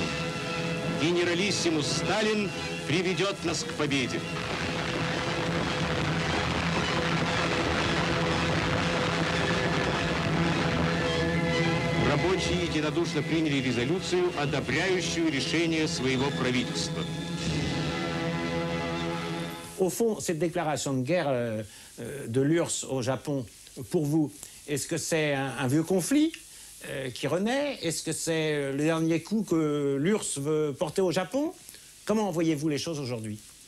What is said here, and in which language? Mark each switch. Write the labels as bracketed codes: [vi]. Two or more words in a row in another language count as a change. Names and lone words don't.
[ru] Генералиссимус Сталин приведет нас к победе. Рабочие единодушно приняли резолюцию, одобряющую решение своего правительства. [fr] Au fond, cette déclaration de guerre de l'URSS au Japon, pour vous, est-ce que c'est un vieux conflit qui renaît? Est-ce que c'est le dernier coup que l'URSS veut porter au Japon? Comment voyez-vous les choses aujourd'hui?